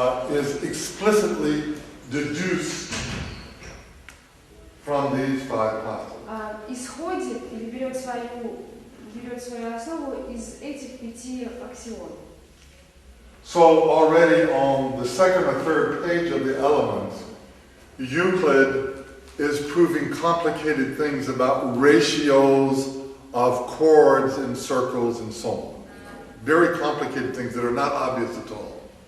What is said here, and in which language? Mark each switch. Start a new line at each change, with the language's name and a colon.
English: is explicitly deduced from these 5 postulates.
Russian: Исходит или берет свою основу из этих 5 аксиом.
English: So already on the 2nd or 3rd page of the elements, Euclid is proving complicated things about ratios of chords and circles and so on. Very complicated things that are not obvious at all.